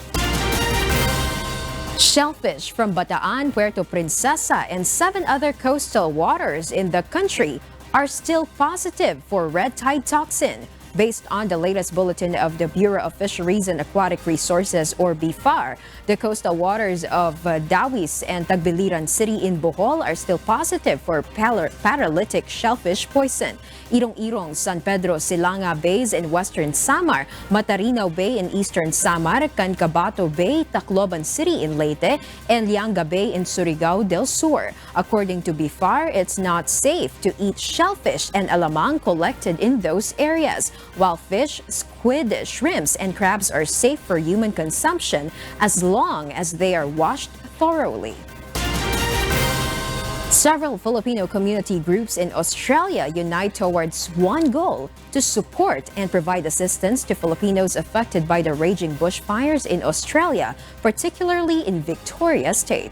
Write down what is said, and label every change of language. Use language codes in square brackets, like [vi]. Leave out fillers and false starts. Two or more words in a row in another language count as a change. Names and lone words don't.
[en] Shellfish from Bataan, Puerto Princesa, and 7 other coastal waters in the country are still positive for red tide toxin. Based on the latest bulletin of the Bureau of Fisheries and Aquatic Resources, or BIFAR, the coastal waters of Dawis and Tagbiliran City in Bohol are still positive for paralytic shellfish poison. Irong-Irong, San Pedro, Silanga Bays in western Samar, Matarinaw Bay in eastern Samar, Cancabato Bay, Tacloban City in Leyte, and Lianga Bay in Surigao del Sur. According to BIFAR, it's not safe to eat shellfish and alamang collected in those areas, while fish, squid, shrimps, and crabs are safe for human consumption as long as they are washed thoroughly. Several Filipino community groups in Australia unite towards one goal: to support and provide assistance to Filipinos affected by the raging bushfires in Australia, particularly in Victoria State.